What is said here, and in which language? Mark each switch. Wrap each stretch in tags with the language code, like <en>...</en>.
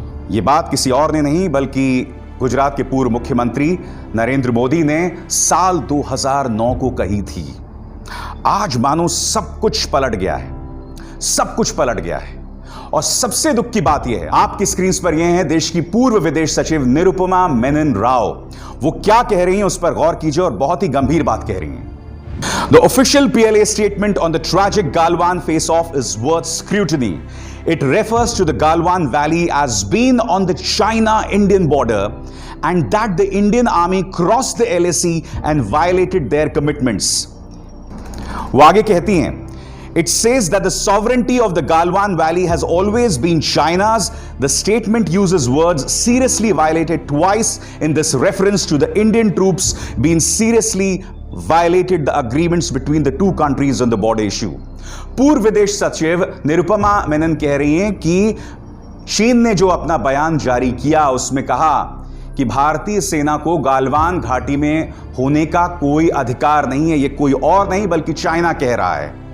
<hi>यह बात किसी और ने नहीं बल्कि गुजरात के पूर्व मुख्यमंत्री नरेंद्र मोदी ने साल 2009 को कही थी। आज मानो सब कुछ पलट गया है, सब कुछ पलट गया है। और सबसे दुख की बात यह है, आपकी स्क्रीन पर यह है देश की पूर्व विदेश सचिव निरुपमा मेनन राव, वो क्या कह रही हैं उस पर गौर कीजिए, और बहुत ही गंभीर बात कह रही हैं।</hi> <en>The official PLA statement on the tragic Galwan face-off is worth scrutiny. It refers to the Galwan Valley as being on the China-Indian border and that the Indian Army crossed the LAC and violated their commitments.</en> <hi>वो आगे कहती हैं,</hi> <en>it says that the sovereignty of the Galwan Valley has always been China's. The statement uses words seriously violated twice in this reference to the Indian troops being seriously violated the agreements between the two countries on the border issue.</en> <hi>पूर्व विदेश सचिव निरुपमा मेनन कह रही हैं कि चीन ने जो अपना बयान जारी किया उसमें कहा कि भारतीय सेना को गालवान घाटी में होने का कोई अधिकार नहीं है। यह कोई और नहीं बल्कि चाइना कह रहा है।</hi>